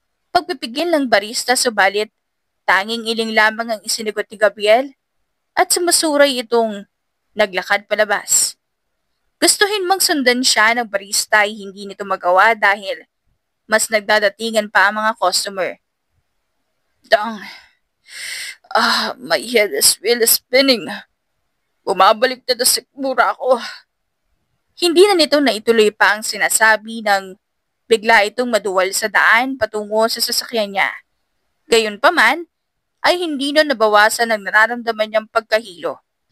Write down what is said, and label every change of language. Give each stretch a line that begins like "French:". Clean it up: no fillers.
Filipino: Pagpipigil ng barista subalit tanging iling lamang ang isinigot ni Gabriel at sumasuray itong naglakad palabas. Gustuhin mang sundan siya ng barista ay hindi nito magawa dahil mas nagdadatingan pa ang mga customer.
English: Dang. My head is really spinning.
Filipino: Bumabalik na sa sikmura ko. Hindi na nito naituloy pa ang sinasabi nang bigla itong maduwal sa daan patungo sa sasakyan niya. Gayunpaman, ay hindi na nabawasan ang nararamdaman niyang pagkahilo.